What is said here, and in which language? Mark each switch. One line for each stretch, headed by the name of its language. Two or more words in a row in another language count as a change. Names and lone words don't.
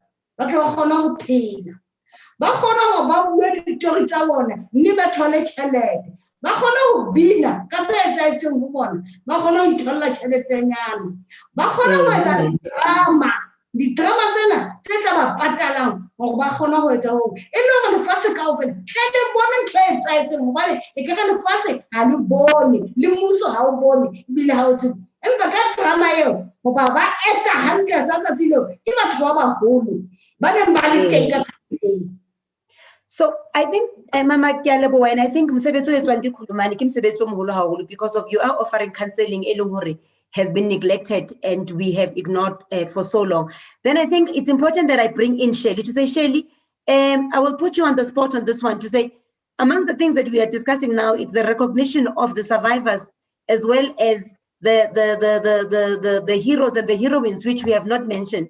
Southern Sotho: ba tle ba kgona ho phela, ba kgona ho ba bue ditori tsa bona mme ba thole tjhelete, ba kgona ho bina ka se etsahetseng ho bona, ba kgona ho itholla tjheletenyana, ba kgona ho etsa didrama tsena tse tla ba patalang hore ba kgona ho etsa hoo, e le hore lefatshe kaofela tle le bone ntho e etsahetseng, hobane e ka lefatshe ha le bone, le mmuso ha o bone, ebile ha o tsebe. Empa ka drama eo hoba ba eta hantle sa tsatsi leo ke batho ba baholo ba neng ba le teng ka teng.
English: So I think, Mama Kialebo, and I think
Southern Sotho: mosebetsi o etswang ke Khulumani ke mosebetsi o moholo haholo,
English: because of you are offering counseling
Southern Sotho: e leng hore
English: has been neglected and we have ignored for so long. Then I think it's important that I bring in Shirley to say, Shirley, I will put you on the spot on this one to say, among the things that we are discussing now, it's the recognition of the survivors as well as the heroes and the heroines, which we have not mentioned.